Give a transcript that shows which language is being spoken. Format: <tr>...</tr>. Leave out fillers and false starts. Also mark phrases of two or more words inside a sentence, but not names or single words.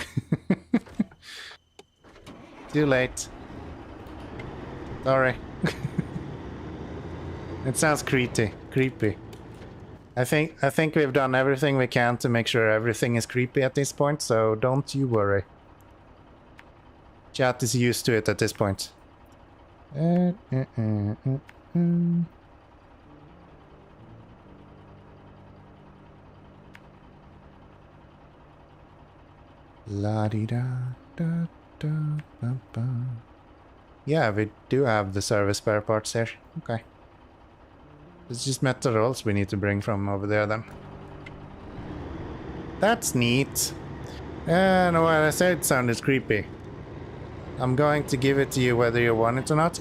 <en>Too late. Sorry. It sounds creepy. I think we've done everything we can to make sure everything is creepy at this point, so don't you worry. Chat is used to it at this point. La-di-da, da, da, ba, ba. Yeah, we do have the service spare parts here. Okay. It's just metal rolls we need to bring from over there then. That's neat. And what I said sounded creepy. I'm going to give it to you whether you want it or not.</en>